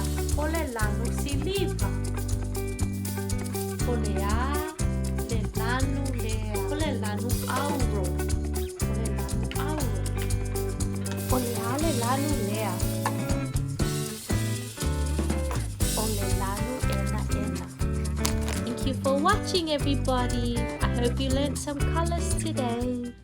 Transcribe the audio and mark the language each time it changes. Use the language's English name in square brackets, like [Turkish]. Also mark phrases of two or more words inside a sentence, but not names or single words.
[Samoan] Ole lanu siliva. Ole ale lanu lea. Ole lanu auro. Ole lanu auro. Ole ale lanu lea. Ole lanu ena ena. [English] Thank you for watching everybody. I hope you learned some colors today.